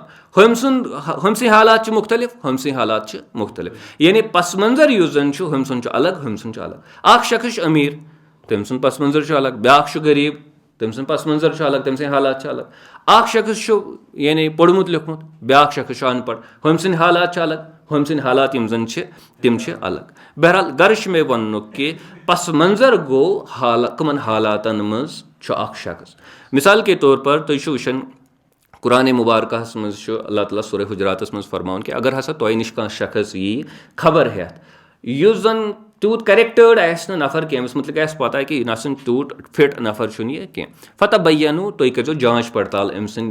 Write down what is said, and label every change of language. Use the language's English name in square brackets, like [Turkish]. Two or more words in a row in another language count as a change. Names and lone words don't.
[Kashmiri] ہُمۍ سٕنٛدۍ حالات چھِ مُختٔلِف, ہُمۍ سٕنٛدۍ حالات چھِ مُختٔلِف. یعنی پس منظر یُس زن چھُ ہُمۍ سُنٛد چھُ الگ, ہُمۍ سُنٛد چھُ الگ. اکھ شخص چھُ امیٖر, تٔمۍ سُنٛد پس منظر چھُ الگ. بیاکھ چھُ غریٖب, تٔمۍ سُنٛد پس منظر چھُ الگ, تٔمۍ سٕنٛدۍ حالات چھِ الگ. اکھ شخص چھُ یعنی پوٚرمُت لیوٚکھمُت, بیاکھ شخص چھُ ان پڑھ, ہُمۍ سٕنٛدۍ حالات چھِ الگ, ہُمۍ سٕنٛدۍ حالات یِم زن چھِ تِم چھِ الگ. بہرحال غرض چھُ مےٚ وننُک کہِ پس منظر گوٚو کٕمن حالاتن منٛز چھُ اکھ شخص. [Urdu] مثال کے طور پر [Kashmiri] تُہۍ چھِو وٕچھان قرآنِ مُبارکہس منٛز چھُ اللہ تعالیٰ سورہ حجراتس منٛز فرماوان کہِ اگر ہسا تۄہہِ نِش کانٛہہ شخص یی خبر ہٮ۪تھ یُس زن تیوٗت کریکٹٲرڈ آسہِ نہٕ نفر کینٛہہ, أمِس مُتعلِق آسہِ پتہ کہِ یہِ نہ سا تیوٗت فٹ نفر چھُنہٕ یہِ کینٛہہ, فتبینوٗ تُہۍ کٔرزیٚو جانچ پڑتال أمۍ سٕنٛدۍ.